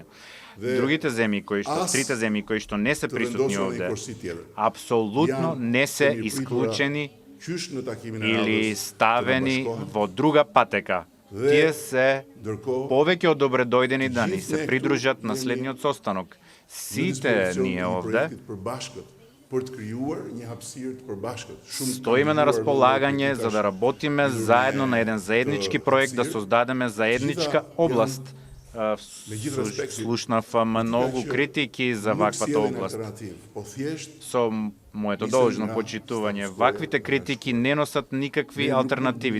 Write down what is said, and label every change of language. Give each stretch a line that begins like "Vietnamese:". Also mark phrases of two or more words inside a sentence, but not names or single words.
Macedonian: Другите земји трите земји кои што не се присутни овде, апсолутно не се исклучени или ставени во друга патека. Тие се повеќе од добредојдени да ни се придружат на следниот состанок. Сите ние овде
Albanian: për të krijuar një hapësirë të përbashkët.
Macedonian: Стоиме на располагање за да работиме заедно на еден заеднички проект, да создадеме заедничка област. Слушнав многу критики за ваквата област. Со моето должно почитување, ваквите критики не носат никакви алтернативи.